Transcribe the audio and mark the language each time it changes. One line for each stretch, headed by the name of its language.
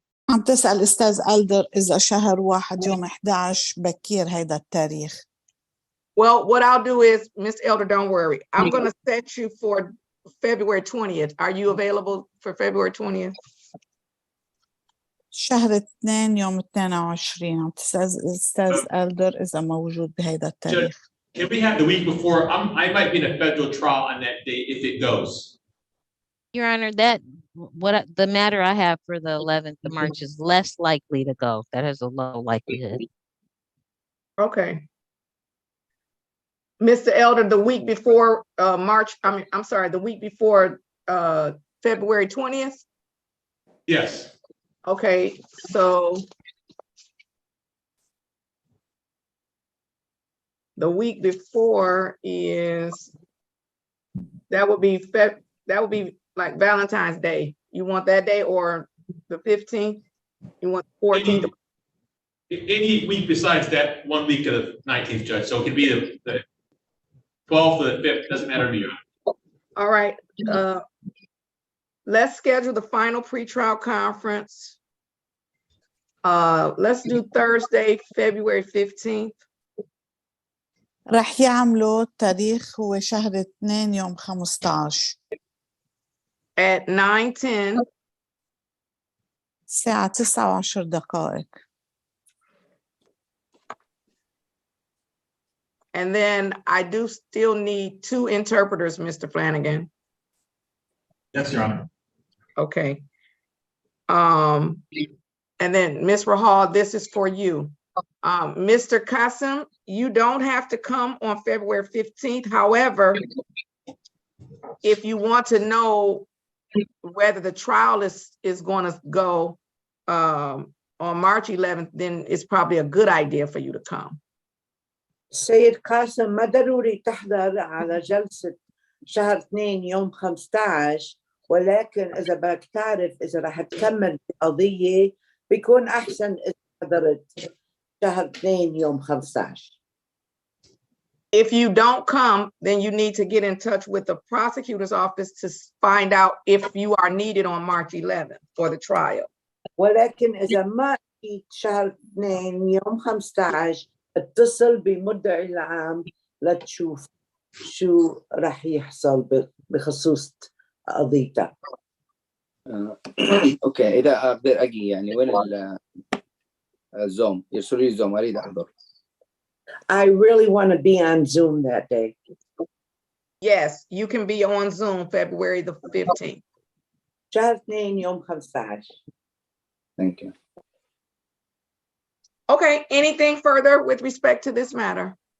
Arabic: عم تسأل أستاذ ألدر إذا شهر واحد يوم 11 بكير هيدا التاريخ.
English: Well, what I'll do is, Ms. Elder, don't worry. I'm going to set you for February 20th. Are you available for February 20th?
Arabic: شهر 2 يوم 22 عم تسأل أستاذ ألدر إذا موجود بهيدا التاريخ.
English: Can we have the week before? I might be in a federal trial on that day if it goes. Your Honor, the matter I have for the 11th of March is less likely to go. That has a low likelihood. Okay. Mr. Elder, the week before I'm sorry, the week before February 20th? Yes. Okay, so the week before is That would be like Valentine's Day. You want that day or the 15th? You want 14th? Any week besides that 1 week of the 19th, Judge. So it could be the 12th or the 5th, doesn't matter to you. All right. Let's schedule the final pretrial conference. Let's do Thursday, February 15th.
Arabic: رح يعملوا التاريخ هو شهر 2 يوم 15
English: at 9:10.
Arabic: الساعة 9:10.
English: And then I do still need 2 interpreters, Mr. Flanagan. Yes, Your Honor. Okay. And then Ms. Rahal, this is for you. Mr. Qasim, you don't have to come on February 15th. However, if you want to know whether the trial is going to go on March 11th, then it's probably a good idea for you to come.
Arabic: سيد قاسم ما ضروري تحضر على جلسة شهر 2 يوم 15 ولكن إذا بدك تعرف إذا رح تكمل القضية بيكون أحسن إذا حضرت شهر 2 يوم 15.
English: If you don't come, then you need to get in touch with the prosecutor's office to find out if you are needed on March 11th for the trial.
Arabic: ولكن إذا ما جيت شهر 2 يوم 15 اتصل بمدعي العام لتشوف شو رح يحصل بخصوص قضيتك. اوكي اذا اقدر اجي يعني وين الزوم يرسلوا لي الزوم اريد احضر.
English: I really want to be on Zoom that day. Yes, you can be on Zoom February the 15th.
Arabic: شهر 2 يوم 15.
English: Thank you. Okay, anything further with respect to this matter?